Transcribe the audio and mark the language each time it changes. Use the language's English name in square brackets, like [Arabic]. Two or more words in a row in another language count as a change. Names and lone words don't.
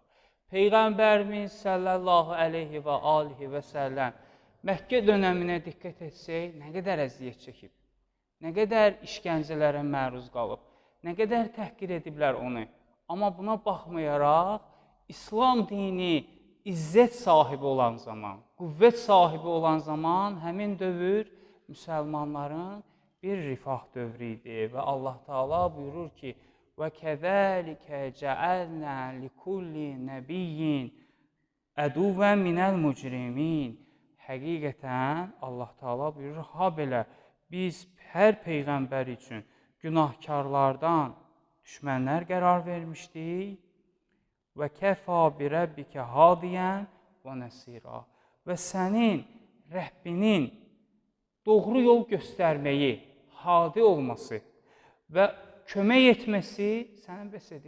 [Azerbaijani] Peyğəmbərimiz [Arabic] صلى الله عليه وآله وسلم [Azerbaijani] Məkkə dönəminə diqqət etsək, nə qədər əziyyət çəkib, nə qədər işgəncələrə məruz qalıb, nə qədər təhqir ediblər onu. Amma buna baxmayaraq, İslam dini izzət sahibi olan zaman, qüvvət sahibi olan zaman həmin dövr müsəlmanların bir rifah dövrü idi və Allah Taala buyurur ki, [Arabic] وَكَذَٰلِكَ جَعَلْنَا لِكُلِّ نَبِيٍّ عَدُوًّا مِنَ الْمُجْرِمِينَ. [Azerbaijani] Həqiqətən Allah Taala buyurur, ha belə biz hər peyğəmbər üçün günahkarlardan düşmənlər qərar vermişdik və [Arabic] كفى بربك هاديا ونصيرا. [Azerbaijani] Və sənin Rəbbinin doğru yol göstərməyi, hadi olması və kömək etməsi sənə bəs edir.